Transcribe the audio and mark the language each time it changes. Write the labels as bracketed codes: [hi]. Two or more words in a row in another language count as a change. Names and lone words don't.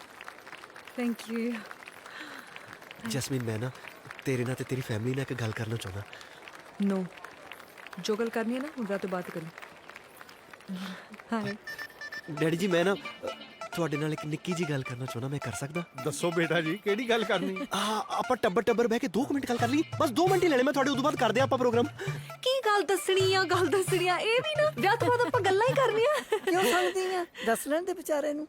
[pa] ਜੈਸਮਿਨ ਮੈਂ ਨਾ ਤੇਰੇ ਨਾ ਤੇ ਤੇਰੀ ਫੈਮਿਲੀ ਨਾ ਇੱਕ ਗੱਲ ਕਰਨਾ ਚਾਹਨਾ। [en] No, [pa] ਜੋ ਗੱਲ ਕਰਨੀ ਹੈ ਨਾ ਉਨਕਾ ਤੋ ਬਾਤ ਕਰੀ। [en] Hi. [pa] ਡੈਡੀ ਜੀ ਮੈਂ ਨਾ ਤੁਹਾਡੇ ਨਾਲ ਇੱਕ ਨਿੱਕੀ ਜੀ ਗੱਲ ਕਰਨਾ ਚਾਹੁੰਦਾ, ਮੈਂ ਕਰ ਸਕਦਾ? ਦੱਸੋ ਬੇਟਾ ਜੀ ਕਿਹੜੀ ਗੱਲ ਕਰਨੀ? ਆਪਾਂ ਟੱਬਰ ਬਹਿ ਕੇ 2 ਮਿੰਟ ਗੱਲ ਕਰ ਲਈ, ਬਸ 2 ਮਿੰਟ ਹੀ ਲੈਣੇ ਮੈਂ ਤੁਹਾਡੇ। ਉਦੋਂ ਬਾਅਦ ਕਰਦੇ ਆਪਾਂ ਪ੍ਰੋਗਰਾਮ। ਕੀ ਗੱਲ ਦੱਸਣੀ ਆ ਇਹ ਵੀ ਨਾ ਵਿਆਹ ਤੋਂ ਬਾਅਦ ਆਪਾਂ ਗੱਲਾਂ ਹੀ ਕਰਨੀਆਂ। ਕਿਉਂ ਸਮਝਦੀਆਂ? ਦੱਸ ਲੈਣ ਦੇ ਵਿਚਾਰੇ ਨੂੰ।